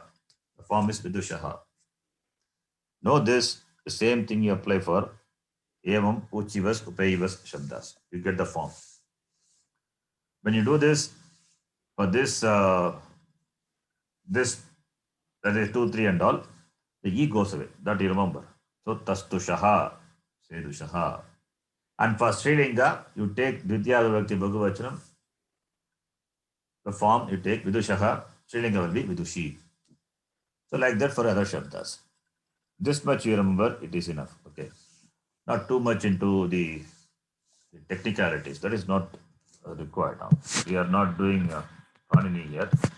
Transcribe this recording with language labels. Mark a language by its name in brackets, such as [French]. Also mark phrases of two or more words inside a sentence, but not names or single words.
[English] The form is Vidushaha. Know this, the same thing you apply for [Sanskrit] एवम्, ऊचिवस्, उपेयिवस्, [English] Shabdas. You get the form. When you do this, for this, that is 2, 3 and all, the E goes away. That you remember. So, [Sanskrit] तस्थुषः, सेदुषः. [English] And for Srilinga, you take [Sanskrit] द्वितीया विभक्ति बहुवचनम्. [English] The form you take Vidushaha, Srilinga will be Vidushi. So, like that for other Shabdas. This much you remember, it is enough. Okay. Not too much into the technicalities. That is not required now. We are not doing Panini yet.